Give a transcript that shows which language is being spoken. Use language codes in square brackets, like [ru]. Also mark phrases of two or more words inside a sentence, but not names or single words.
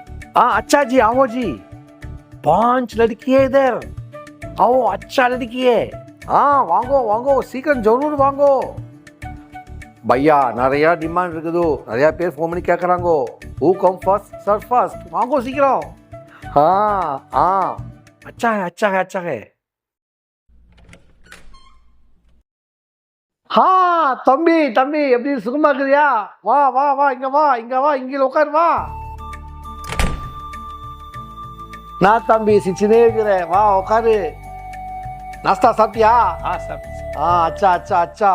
[hi] हाँ अच्छा जी आओ जी 5 लड़की है इधर आओ अच्छा लड़की है हाँ [ta] வாங்கோ வாங்கோ சீக்கிரம் ஜரூர் வாங்கோ பையா நிறைய டிமாண்ட் இருக்குது நிறைய பேர் ஃபோன் பண்ணி கேட்குறாங்கோ [en] who come first sir first [ta] வாங்கோ சீக்கிரம் [hi] हाँ हाँ अच्छा है अच्छा है अच्छा है [ta] தம்பி தம்பி எப்படி சுகமா இருக்குதியா வா வா வா இங்க உட்காரு வா நான் தம்பி சிச்சினே இருக்கிறேன் வா உட்காரு நாஸ்தா சாப்பிட்டியா [hi] अच्छा अच्छा अच्छा